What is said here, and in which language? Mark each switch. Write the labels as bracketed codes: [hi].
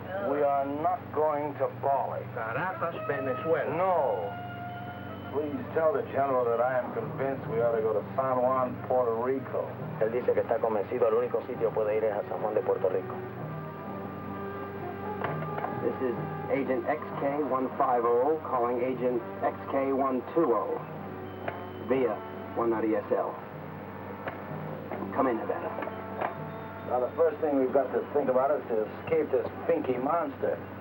[en] We are not going to Bali. Caracas, Venezuela. No. Please tell the General that I am convinced we ought to go to San Juan, Puerto Rico. [es] Él dice que está convencido, el único sitio puede ir es a San Juan de Puerto Rico. [en] This is Agent XK150 calling Agent XK120 via 190SL. Come in, Havana. Now, the first thing we've got to think about is to escape this finky monster.